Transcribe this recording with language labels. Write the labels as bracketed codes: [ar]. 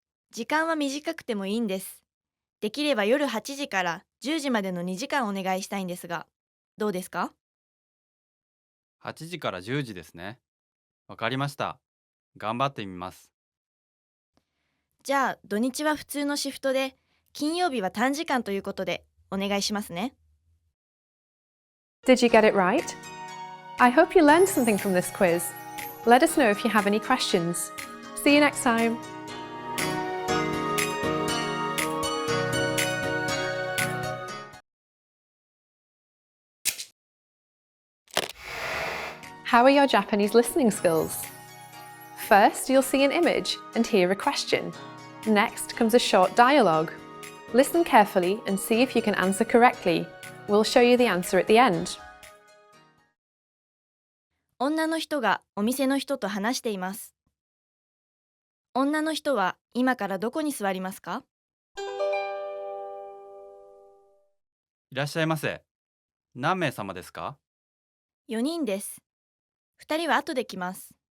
[ja] 時間は短くてもいいんです。できれば夜8時から10時までの2時間お願いしたいんですが、どうですか？ 8時から10時ですね。わかりました。頑張ってみます。じゃあ土日は普通のシフトで、金曜日は短時間ということでお願いしますね。 [en] Did you get it right? I hope you learned something from this quiz. Let us know if you have any questions. See you next time. How are your Japanese listening skills? First, you'll see an image and hear a question. Next comes a short dialogue. Listen carefully and see if you can answer correctly. We'll show you the answer at the end. [ja] 女の人がお店の人と話しています。女の人は今からどこに座りますか？いらっしゃいませ。何名様ですか？ 4人です。2人は後で来ます。